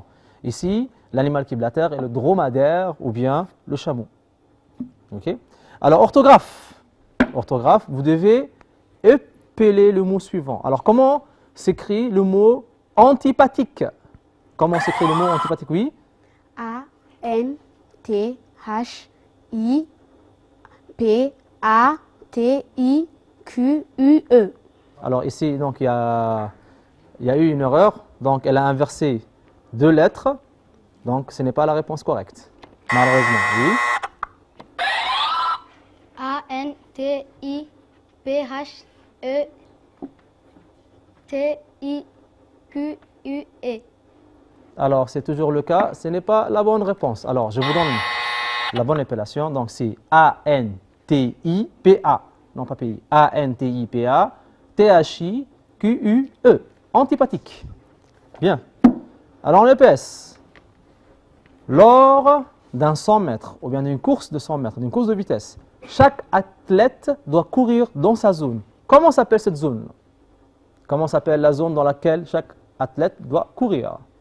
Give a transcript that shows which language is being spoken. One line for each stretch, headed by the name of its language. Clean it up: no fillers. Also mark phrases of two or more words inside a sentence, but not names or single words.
French: Ici, l'animal qui blatère est le dromadaire ou bien le chameau. Okay. Alors, orthographe. Orthographe, vous devez épeler le mot suivant. Alors, comment s'écrit le mot antipathique? Comment s'écrit le mot antipathique? Oui. A-N-T-H-I-P-A-T-I-Q-U-E. Alors ici, donc, il y a eu une erreur. Donc, elle a inversé deux lettres. Donc, ce n'est pas la réponse correcte. Malheureusement, oui. A-N-T-I-P-H-E-T-I-Q-U-E. Alors, c'est toujours le cas. Ce n'est pas la bonne réponse. Alors, je vous donne la bonne appellation. Donc, c'est A-N-T-I-P-A. Non, pas P-I. A-N-T-I-P-A. T-H-I-Q-U-E. Antipathique. Bien. Alors, en EPS, lors d'un 100 mètres, ou bien d'une course de 100 mètres, d'une course de vitesse, chaque athlète doit courir dans sa zone. Comment s'appelle cette zone? Comment s'appelle la zone dans laquelle chaque athlète doit courir?